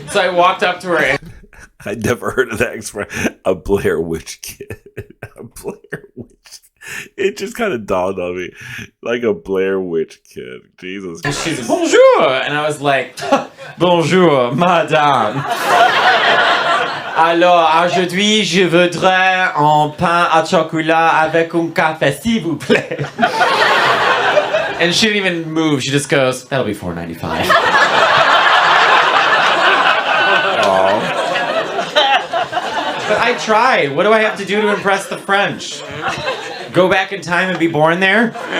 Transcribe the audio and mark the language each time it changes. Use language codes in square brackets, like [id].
[en] So I walked up to her. And I'd never heard of that expression. A Blair Witch kid. A Blair Witch. It just kind of dawned on me. Like a Blair Witch kid. Jesus. And she's like, bonjour. And I was like, [fr] bonjour, madame. Alors, aujourd'hui, je voudrais un pain à chocolat avec un café, s'il vous plaît. [en] And she didn't even move. She just goes, that'll be $4.95. But I tried. What do I have to do to impress the French? Go back in time and be born there?